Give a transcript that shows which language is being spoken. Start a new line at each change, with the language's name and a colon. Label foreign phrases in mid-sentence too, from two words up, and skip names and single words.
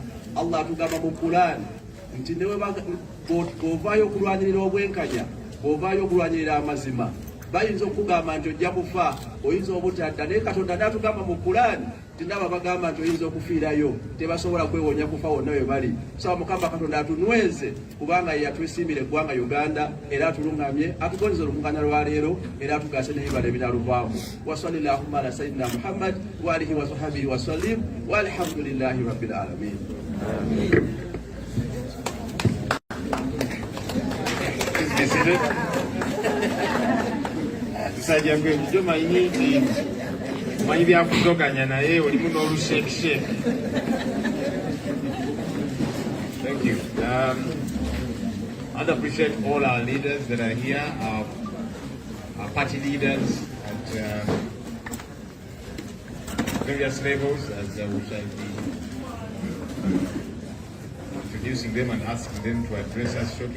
Ganda: Allah atugamba mu Qur'an nti bw'ovaayo okulwanirira obwenkanya, bw'ovaayo okulwanirira amazima, bayinza okugamba nti ojja kufa, oyinza obutadda, naye Katonda n'atugamba mu Qur'an nti nabo bagamba nti oyinza okufiirayo, tebasobola kwewonya kufa wonna we bali. Tusaba Mukama Katonda atunyweze kubanga ye yatwesiimira eggwanga Uganda era atulungamye, atugondeze olukuŋŋaana lwa leero era atugase n'ebibala ebinaaluvaamu.
Arabic: وصلى الله على سيدنا محمد وعلى آله وصحبه وسلم والحمد لله رب العالمين.
Ganda: Sajja gwe bujo manyi manyi byakuzoganya naye olimu n'olushekisheki.
English: Thank you. I'd appreciate all our leaders that are here, our party leaders at various levels, as we shall be introducing them and asking them to address us shortly.